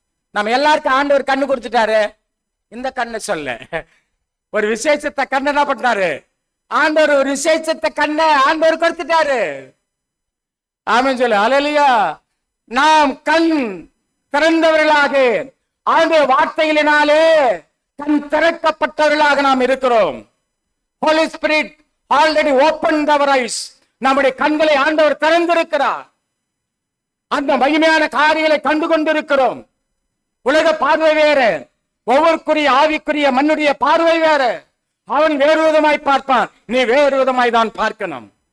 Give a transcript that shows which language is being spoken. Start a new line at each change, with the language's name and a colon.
Tamil: நம்ம எல்லாருக்கும் ஆண்டவர் கண்ணு கொடுத்துட்டாரு. இந்த கண்ணு சொல்ல ஒரு விசேஷத்தை கண்ணு என்ன பண்ணாரு? ஆண்டவர் ஒரு விசேஷத்தை கண்ணை ஆண்டவர் கொடுத்துட்டாரு. ஆமென் சொல்லு. அல்லேலூயா. நாம் கண் திறந்தவர்களாக ஆண்டவர் வார்த்தைகளினாலே கண் திறக்கப்பட்டவர்களாக நாம் இருக்கிறோம்.
English: Holy Spirit already opened our eyes.
Tamil: நம்முடைய கண்களை ஆண்டவர் திறந்திருக்கிறார். அந்த மகிமையான காரியங்களை கண்டு கொண்டிருக்கிறோம். உலக பார்வை வேற, ஒவ்வொருக்குரிய ஆவிக்குரிய மண்ணுடைய பார்வை வேற. அவன் வேறு விதமாய் பார்ப்பான், நீ வேறு விதமாய் தான் பார்க்கணும்.